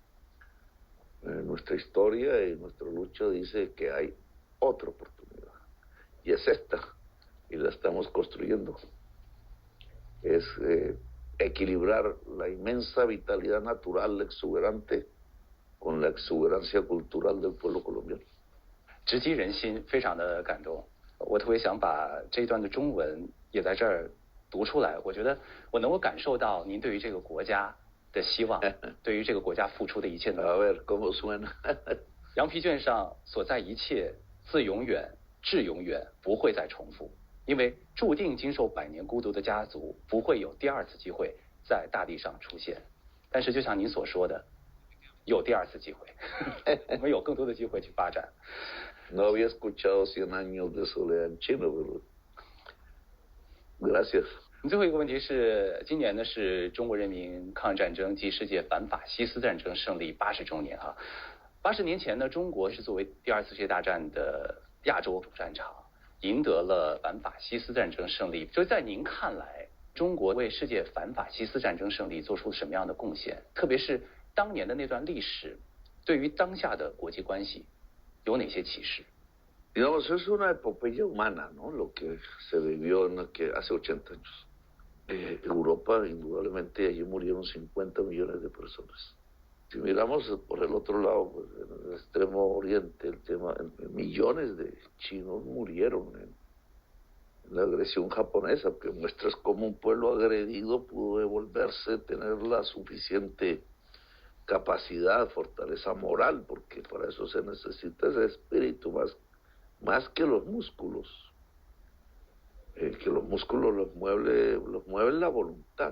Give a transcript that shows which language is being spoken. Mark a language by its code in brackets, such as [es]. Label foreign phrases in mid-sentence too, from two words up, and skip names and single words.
[es] Nuestra historia y nuestra lucha dice que hay otra oportunidad. Y es esta, y la estamos construyendo. Es equilibrar la inmensa vitalidad natural exuberante con la exuberancia cultural del pueblo colombiano. [zh] 直击人心，非常的感动。我特别想把这一段的中文也在这儿读出来。我觉得我能够感受到您对于这个国家的希望，对于这个国家付出的一切努力。 [es] A ver, ¿cómo suena? [zh] 羊皮卷上所在一切，自永远至永远不会再重复，因为注定经受100年孤独的家族不会有第二次机会在大地上出现。但是就像您所说的，有第二次机会，我们有更多的机会去发展。 [es] No había escuchado 100 años de soledad en China, pero gracias. [zh] 最后一个问题是，今年呢是中国人民抗日战争及世界反法西斯战争胜利80周年啊。80年前呢，中国是作为第2次世界大战的亚洲主战场，赢得了反法西斯战争胜利。所以在您看来，中国为世界反法西斯战争胜利做出了什么样的贡献？特别是当年的那段历史，对于当下的国际关系有哪些启示？ [es] Digamos, es una epopeya humana, ¿no? Lo que se vivió hace 80 años. Europa, indudablemente, allí murieron 50 millones de personas. Si miramos por el otro lado, pues, en el extremo oriente, millones de chinos murieron en la agresión japonesa, que muestras cómo un pueblo agredido pudo devolverse, tener la suficiente capacidad, fortaleza moral, porque para eso se necesita ese espíritu más que los músculos, que los músculos los mueve la voluntad.